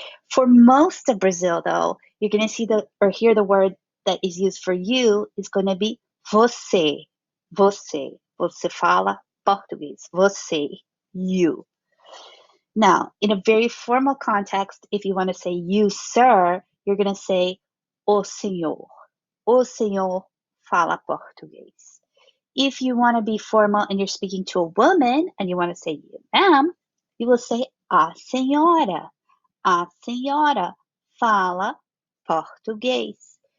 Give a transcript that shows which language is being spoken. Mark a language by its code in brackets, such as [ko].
[en] For most of Brazil, though, you're going to see or hear the word that is used for you is going to be você, você. [pt] Você fala português. Você, you. [en] Now, in a very formal context, if you want to say you, sir, you're going to say o senhor. [pt] O senhor fala português. [en] If you want to be formal and you're speaking to a woman and you want to say you, ma'am, you will say a senhora. [pt] A senhora fala português.